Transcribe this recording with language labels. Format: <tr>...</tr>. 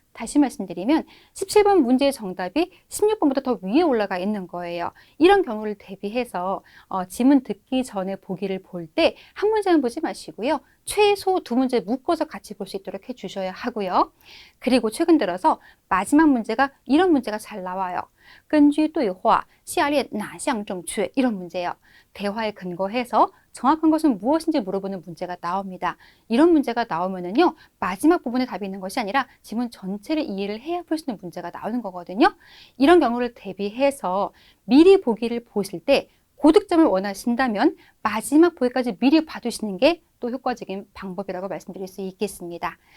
<ko>다시 말씀드리면 17번 문제의 정답이 16번보다 더 위에 올라가 있는 거예요. 이런 경우를 대비해서 지문 듣기 전에 보기를 볼 때 한 문제만 보지 마시고요. 최소 2문제 묶어서 같이 볼 수 있도록 해주셔야 하고요. 그리고 최근 들어서 마지막 문제가 이런 문제가 잘 나와요.</ko> <zh>根据对话下列哪项正确</zh> <ko>이런 문제예요. 대화에 근거해서 정확한 것은 무엇인지 물어보는 문제가 나옵니다. 이런 문제가 나오면은요, 마지막 부분에 답이 있는 것이 아니라 지문 전체를 이해를 해야 풀 수 있는 문제가 나오는 거거든요. 이런 경우를 대비해서 미리 보기를 보실 때 고득점을 원하신다면 마지막 보기까지 미리 봐두시는 게 또 효과적인 방법이라고 말씀드릴 수 있겠습니다.</ko>